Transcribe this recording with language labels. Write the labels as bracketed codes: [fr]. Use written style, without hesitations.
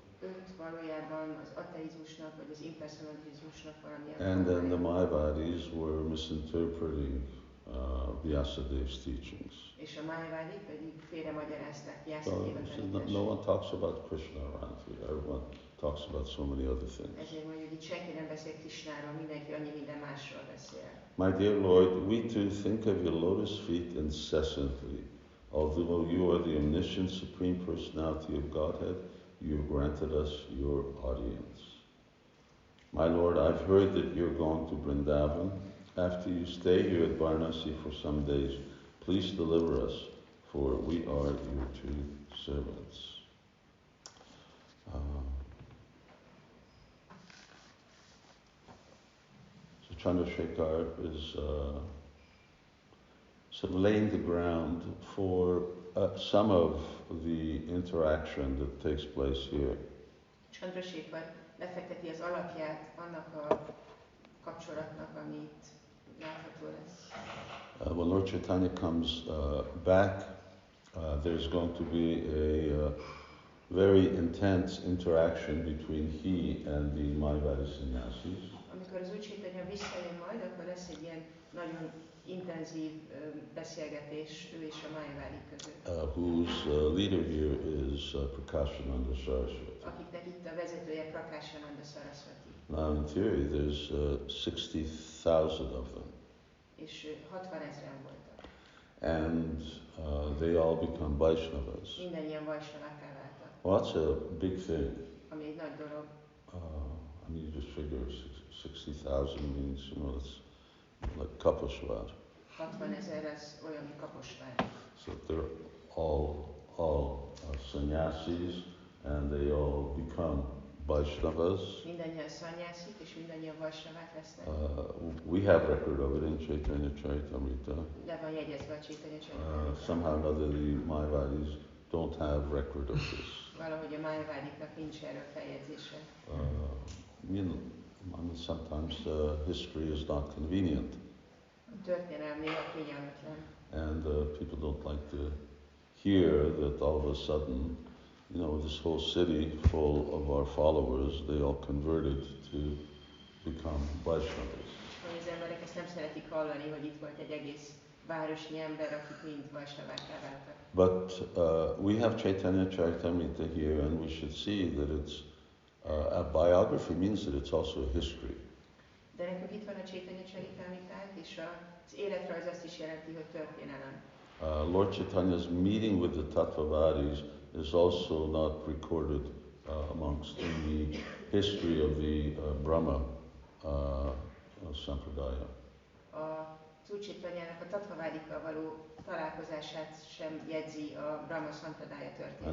[hu] 5 valójában az ateizmusnak vagy az impersonalizmusnak valamilyen [en] And then the [hu] formája. [en] Mayavadis were misinterpreting Vyasadev's teachings. [hu] És a Májvádik pedig félremagyarázták [en] So, [hu] Vyasadeva tanítását. [en] no one talks about Krishna around here. Everyone talks about so many other things. [hu] Ezért mondjuk, hogy itt senki nem beszél Krishnáról, mindenki annyi minden másról beszél. [en] My dear Lord, we too think of your lotus feet incessantly. Although you are the omniscient supreme personality of Godhead, you have granted us your audience. My Lord, I've heard that you're going to Vrindavan. After you stay here at Vārānasī for some days, please deliver us, for we are your true servants. So Chandrasekhar is sort of laying the ground for some of the interaction that takes place here. [hu] Chandrasekhar lefekteti az alapját annak a kapcsolatnak, amit látható lesz. [en] When Lord Caitanya comes back, there's going to be a very intense interaction between he and the Mayavadi sannyasis. [hu] Amikor az Úr Caitanya visszajön majd, akkor lesz egy ilyen nagyon intenzív beszélgetés ő és a Májavádik között. [en] Whose leader here is Prakashananda Saraswati. [hu] Akiknek itt a vezetője Prakashananda Saraswati. [en] Now in theory there's 60,000 of them. [hu] És 60 000 voltak. [en] And they all become Vaishnavas. [hu] Mindennyian Vaishnavakká váltak. [en] Well, that's a big thing. [hu] Ami egy nagy dolog. [en] I mean, you just figure 60,000 means, you know, it's like Kaposvár. [hu] 60 000 az olyan, mint Kaposvár. [en] So they're all sannyasis, and they all become Vaishnavas. [hu] Mindannyian szannyászik, és mindannyian Vaishnavák lesznek. [en] We have record of it in Caitanya Charitamrita. [hu] Le van jegyezve a Caitanya Charitamrita. [en] Somehow or other the Mayavadis don't have record of this. [hu] Valahogy a Májavádiknak nincs erről feljegyzése. [en] I mean, sometimes history is not convenient. [hu] Történelem néha kényelmetlen. [en] And people don't like to hear that all of a sudden, you know, this whole city full of our followers, they all converted to become Vaishnavas. [hu] Az emberek ezt nem szeretik hallani, hogy itt volt egy egész városnyi ember, akik mind Vaishnavakká váltak. [en] But we have Caitanya Charitamrita here, and we should see that it's a biography means that it's also a history. [hu] De nekünk itt van a Caitanya Charitamritánk, és az életrajz azt is jelenti, hogy történelem. [en] Lord Chaitanya's meeting with the Tattvavadis is also not recorded amongst in the history of the Brahma Sampradaya. [hu] Az Úr Caitanyának a Tattvavádikkal való találkozását sem jegyzi a Brahma Sampradaya történet.